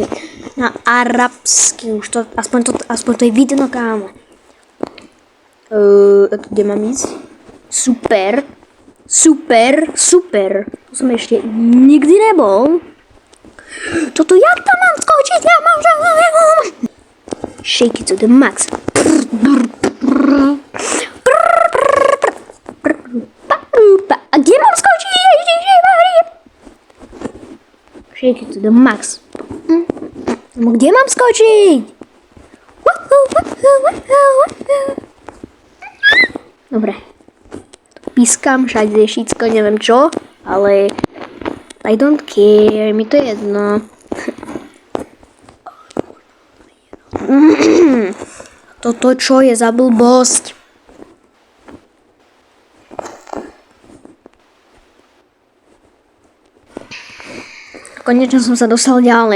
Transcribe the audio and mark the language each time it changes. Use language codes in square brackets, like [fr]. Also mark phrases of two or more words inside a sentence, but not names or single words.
[sk] Na arabsky, už to, aspoň to je vidno, kámo. Kde mám ísť? Super. To som ešte nikdy nebol. Toto jak tam mám skočiť? Ja mám [en] shake it to the max. [sk] A kde mám skočiť? [en] Shake it to the max. [sk] No kde mám skočiť? Dobre. Pískam všade všetko, neviem čo, ale [en] I don't care, [sk] mi to je jedno. Toto čo je za blbosť? Konečne som sa dostal ďalej.